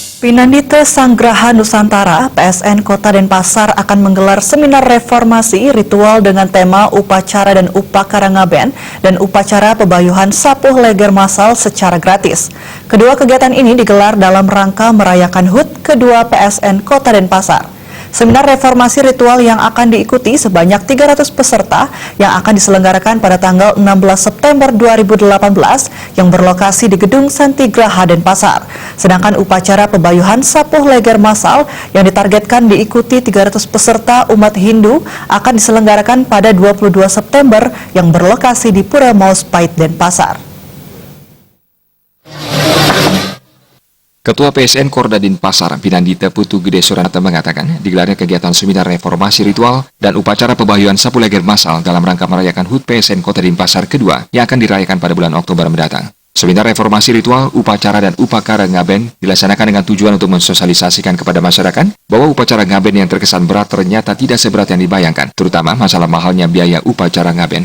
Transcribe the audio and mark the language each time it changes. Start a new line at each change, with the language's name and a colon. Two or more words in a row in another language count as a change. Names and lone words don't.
Indonesian: Pinandita Sanggraha Nusantara, PSN Kota Denpasar akan menggelar seminar reformasi ritual dengan tema upacara dan upakara ngaben dan upacara pebayuhan sapuh leger massal secara gratis. Kedua kegiatan ini digelar dalam rangka merayakan HUT kedua PSN Kota Denpasar. Seminar reformasi ritual yang akan diikuti sebanyak 300 peserta yang akan diselenggarakan pada tanggal 16 September 2018 yang berlokasi di Gedung Santigraha Denpasar. Sedangkan upacara pebayuhan sapuh leger massal yang ditargetkan diikuti 300 peserta umat Hindu akan diselenggarakan pada 22 September yang berlokasi di Pura Maus Pait Denpasar. Ketua PSN Korda Denpasar, Pinandita Putu Gede Suranata mengatakan, digelarnya kegiatan seminar reformasi ritual dan upacara pebayuhan sapuh leger massal dalam rangka merayakan HUT PSN Kota Denpasar kedua yang akan dirayakan pada bulan Oktober mendatang. Seminar reformasi ritual, upacara dan upakara ngaben dilaksanakan dengan tujuan untuk mensosialisasikan kepada masyarakat bahwa upacara ngaben yang terkesan berat ternyata tidak seberat yang dibayangkan, terutama masalah mahalnya biaya upacara ngaben.